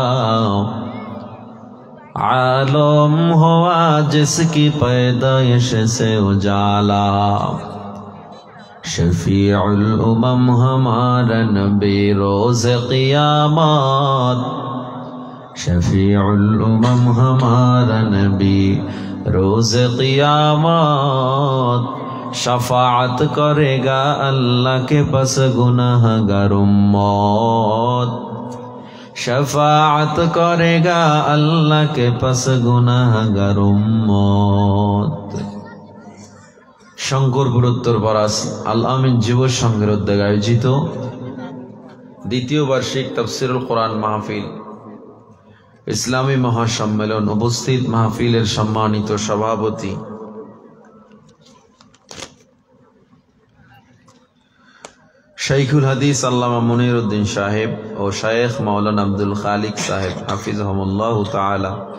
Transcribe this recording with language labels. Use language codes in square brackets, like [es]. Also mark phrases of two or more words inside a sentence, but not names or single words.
[ur] عالم ہوا جس کی پیدائش سے اجالا شفیع الامم ہمارا نبی روز قیامت شفیع الامم ہمارا نبی روز قیامت شفاعت کرے گا اللہ کے پاس گناہگار امت شفاعت کرے گا اللہ کے پاس گناہگار امت [bn] শঙ্করপুর উত্তরপাড়া আল আমিন যুব সংঘের উদ্যোগে আয়োজিত দ্বিতীয় বার্ষিক তাফসীরুল কোরআন মাহফিল ইসলামী মহাসম্মেলন উপস্থিত মাহফিলের সম্মানিত সভাপতি শাইখুল হাদিস আল্লামা মুনিরউদ্দিন সাহেব ও শায়েখ মাওলানা আব্দুল খালিক সাহেব হাফিজাহুমুল্লাহ তাআলা।